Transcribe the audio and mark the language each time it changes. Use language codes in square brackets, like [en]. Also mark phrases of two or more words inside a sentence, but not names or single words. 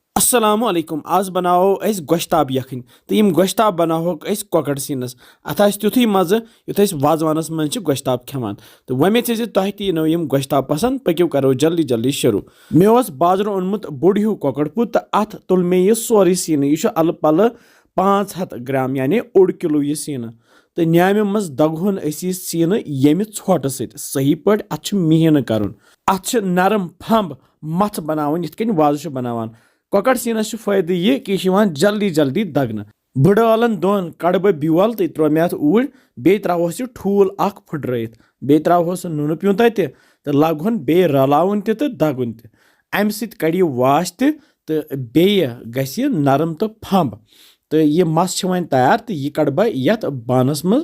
[ar] السلام عليكم [ks] आज बनाओ अस गोश्ताब यखन तो यम गोश्ताब बनाओक अस कोकड़ सीनस अत तुथु मज़ युथ वाजवानस मज गोश्ताब खेवान तो वमे थे तुह तीनो यम गोश्ताब पसंद पक्यो करो जल्दी जल्दी शुरू मे बाजर ओनमुत बोड़ हूँ कोकड़ पुत तो अत तुल मे यह सोरे सीन यह अल पल 500 ग्राम यानी 1 किलो यह सीन तो न्यामि मज दगहुन यह सीन यमि ोट सही पे अत मिहीन कर अत नरम फंब मथ बनावन यिथ कन वाज बनावान कोकड़ सीनस फायदे यह कि जल्दी जल्दी दगन बड़ लन दोन कड़ बह ब्योल तो त्रो मे अत ऊर बे त्रोस यह ठूल फुट्रत बे त्रोस नून प्यूंत तो लगन बे रलाउन तो दगुन अमि सत कड़ वाश तो बे गस नरम तो फंब तो यह मस वन तैयार तो यह कड़ बह यथ बानस मज